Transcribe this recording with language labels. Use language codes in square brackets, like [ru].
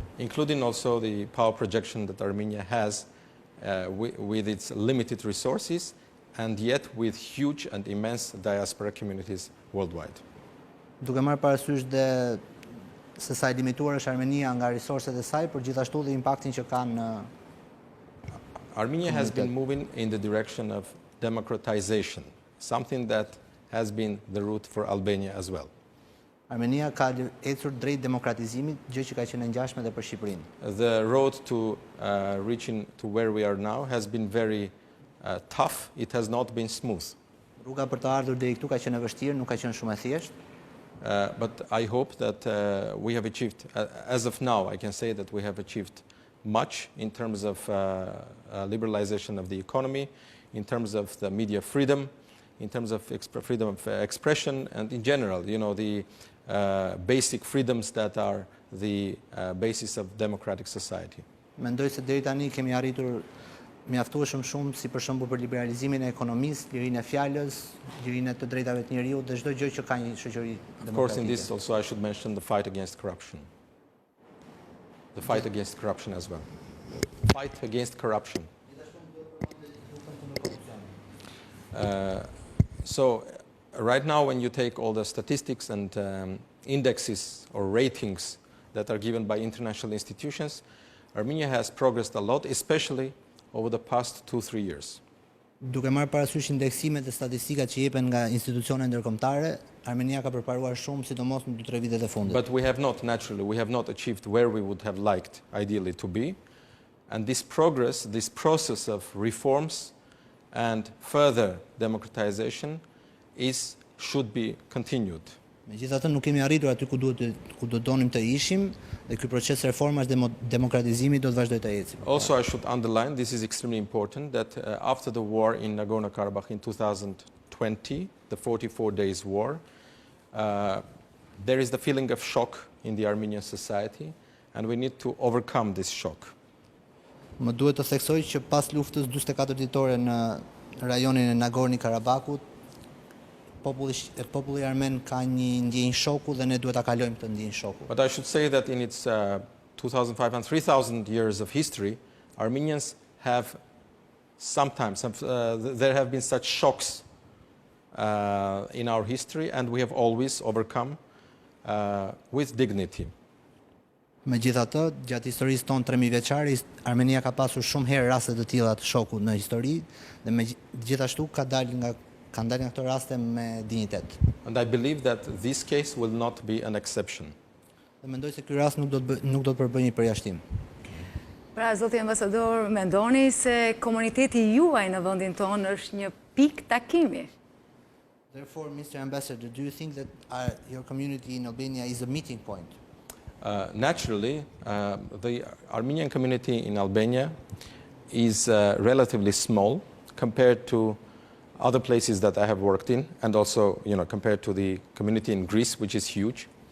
[en] Including also the power projection that Armenia has with its limited resources and yet with huge and immense diaspora communities worldwide. [sq] Duke marrë parasysh dhe se sa e limituar është Armenia nga resorset e saj, por gjithashtu dhe impaktin që ka në [en] Armenia has been moving in the direction of democratization, something that has been the route for Albania as well. [sq] Armenia ka ecur drejt demokratizimit, gjë që ka qenë ngjashme edhe për Shqipërinë. [en] The road to reaching to where we are now has been very tough. It has not been smooth. [sq] Rruga për të ardhur deri këtu ka qenë e vështirë, nuk ka qenë shumë e thjeshtë. [en] But I hope that we have achieved, as of now, I can say that we have achieved much in terms of liberalization of the economy, in terms of the media freedom, in terms of freedom of expression, and in general, the basic freedoms that are the basis of democratic society. [sq] Mendoj se deri tani kemi arritur mjaftueshëm shumë, si për shembull për liberalizimin e ekonomisë, lirinë e fjalës, lirinë e të drejtave të njeriut dhe çdo gjë që ka një shoqëri demokratike. [en] Of course, in this also I should mention the fight against corruption. The fight against corruption as well. Fight against corruption. So right now, when you take all the statistics and indexes or ratings that are given by international institutions, Armenia has progressed a lot, especially over the past 2-3 years. [sq] Duke marrë parasysh indeksimet dhe statistikat që jepen nga institucione ndërkombëtare, Armenia ka përparuar shumë, sidomos në 2-3 vitet e fundit. [en] But we have not achieved where we would have liked ideally to be. And this progress, this process of reforms and further democratization should be continued. [sq] Megjithatë nuk kemi arritur aty ku do donim të ishim dhe ky proces reformash dhe demokratizimit do të vazhdojë të ecë. [en] Also, I should underline, this is extremely important, that after the war in Nagorno-Karabakh in 2020, the 44 days war, there is the feeling of shock in the Armenian society, and we need to overcome this shock. [sq] Më duhet të theksoj që pas luftës 44 ditore në rajonin e Nagorno-Karabakut, populli armen ka një ndjenjë shoku dhe ne duhet ta kalojmë këtë ndjenjë shoku. [en] But I should say that in its 2,500, 3,000 years of history, Armenians have sometimes, there have been such shocks in our history, and we have always overcome with dignity. [sq] Megjithatë, gjatë historisë tonë 3000 vjeçare, Armenia ka pasur shumë herë raste të tilla të shokut në histori dhe gjithashtu kanë dalë nga këto raste me dinjitet. [en] And I believe that this case will not be an exception. [sq] Dhe mendoj se ky rast nuk do të përbëjë një përjashtim. Pra, zoti ambasador, mendoni se komuniteti juaj në vendin tonë është një pikë takimi? [en] Therefore, Mr. Ambassador, do you think that your community in Albania is a meeting point? Naturally, the Armenian community in Albania is relatively small compared to other places that I have worked in, and also, compared to the community in Greece, which is huge.